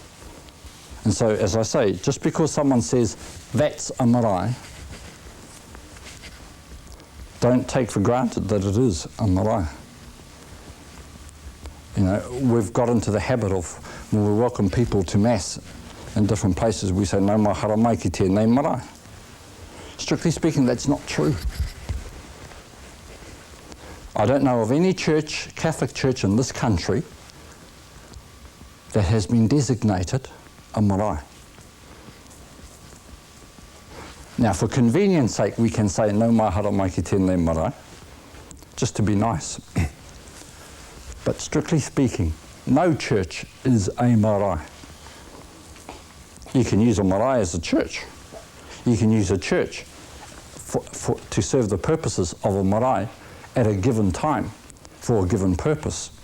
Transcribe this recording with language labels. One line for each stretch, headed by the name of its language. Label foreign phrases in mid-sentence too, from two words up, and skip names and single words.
English: And so, as I say, just because someone says, that's a marae, don't take for granted that it is a marae. You know, we've got into the habit of, when we welcome people to Mass in different places, we say,
Māori: "No mahara mai ki tēnei marae."
English: Strictly speaking, that's not true. I don't know of any church, Catholic church in this country, that has been designated a marae. Now, for convenience sake, we can say,
Māori: "No mahara mai ki tēnei marae,"
English: just to be nice. But strictly speaking, no church is a marae. You can use a marae as a church. You can use a church to serve the purposes of a marae at a given time for a given purpose.